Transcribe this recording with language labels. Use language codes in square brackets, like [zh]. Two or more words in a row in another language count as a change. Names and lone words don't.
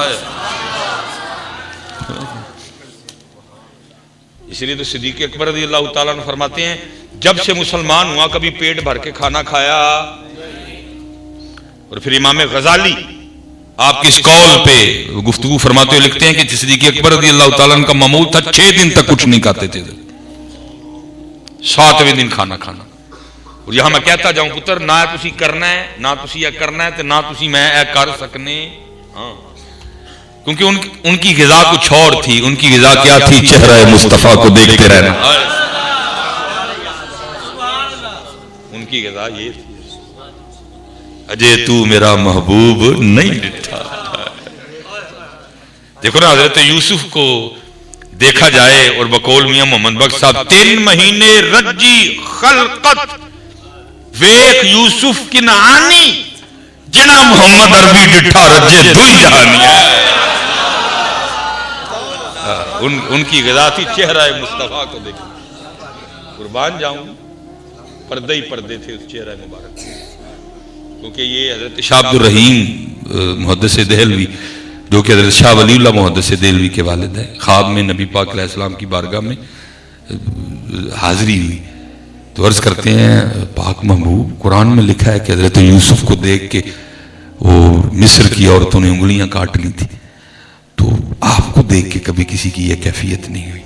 [ur] اسی لیے تو صدیق اکبر [ar] رضی اللہ تعالیٰ عنہ [ur] فرماتے ہیں جب سے مسلمان ہوا کبھی پیٹ بھر کے کھانا کھایا، اور پھر امام غزالی آپ کی اس قول پہ گفتگو فرماتے ہوئے لکھتے ہیں کہ صدیق اکبر [ar] رضی اللہ تعالیٰ عنہ [ur] کا معمول تھا 6 دن تک کچھ نہیں کھاتے تھے، 7ویں دن کھانا کھانا. اور یہاں میں کہتا جاؤں [pa] پتر نہ تسی کرنا ہے نہ تسی یہ کرنا ہے تے نہ تسی میں اے کر سکنے ہاں، کیونکہ ان کی غذا کچھ اور تھی. [ur] ان کی غذا کیا تھی؟ چہرہ مصطفیٰ کو دیکھتے رہنا. ان کی غذا یہ تھی [pa] اجے تو میرا محبوب نہیں ڈٹھا. [ur] دیکھو نا حضرت یوسف کو دیکھا جائے اور بقول میاں محمد بخش صاحب [pa] 3 مہینے رجی خلقت ویخ یوسف کنعانی جنا محمد عربی ڈٹھا رجے دوئی جہانی ہے. [ur] ان کی غذا تھی چہرہ مصطفیٰ کو دیکھنا. قربان جاؤں پردے ہی پردے تھے اس چہرہ مبارک، کیونکہ یہ حضرت شاہ عبد الرحیم محدث دہلوی جو کہ حضرت شاہ ولی اللہ محدث دہلوی کے والد ہیں، خواب میں نبی پاک علیہ السلام کی بارگاہ میں حاضری ہوئی تو عرض کرتے ہیں پاک محبوب قرآن میں لکھا ہے کہ حضرت یوسف کو دیکھ کے وہ مصر کی عورتوں نے انگلیاں کاٹ لی تھی، تو آپ کو دیکھ کے کبھی کسی کی یہ کیفیت نہیں ہوئی.